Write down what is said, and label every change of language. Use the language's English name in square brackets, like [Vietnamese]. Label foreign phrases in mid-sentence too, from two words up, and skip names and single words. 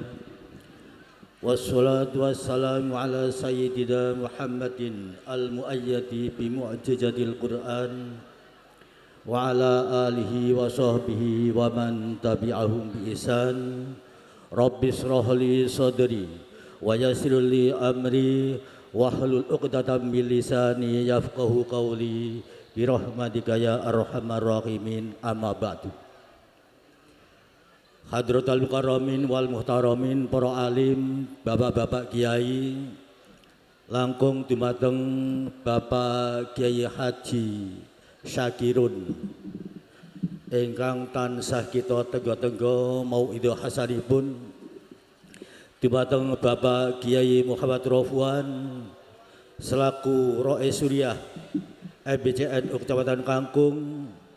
[Arabic] والصلاة والسلام على سيدنا محمد المؤيد بمعجزة القرآن وعلى آله وصحبه ومن تبعهم بإحسان. رب اشرح لي صدري ويسر لي أمري واحلل عقدة من لساني يفقهوا قولي برحمتك يا أرحم الراحمين. أما بعد. حضرة المكرمين والمحترمين, [Javanese] para alim, bapak-bapak kiai, langkung dumateng Bapak Kiai Haji Syakirun ingkang tansah kita tenggo-tenggo mauidul hasanipun, dumateng Bapak Kiai Muhammad Rofwan selaku Roe Suriah MBCN Kecamatan Kangkung,